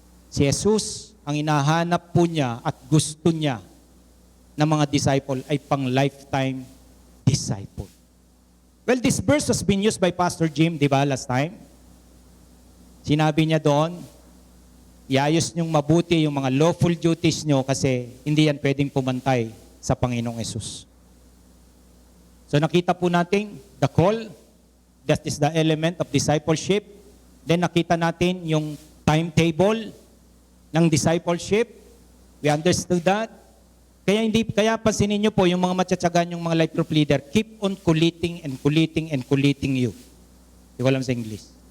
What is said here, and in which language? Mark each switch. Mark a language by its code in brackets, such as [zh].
[tl] Si Jesus, ang inahanap po niya at gusto niya ng mga disciple ay pang lifetime disciple. [en] Well, this verse has been used by Pastor Jim, [tl] di ba, [en] last time? [tl] Sinabi niya doon, iayos niyong mabuti yung mga lawful duties niyo kasi hindi yan pwedeng pumantay sa Panginoong Hesus. [en] So [tl] nakita po natin [en] the call, that is the element of discipleship. Then [tl] nakita natin yung [en] timetable ng discipleship. We understood that. [tl] Kaya pansinin niyo po yung mga matsatsagan yung mga life group leader, [en] keep on collating and collating and collating you. [tl] Di ko alam sa English.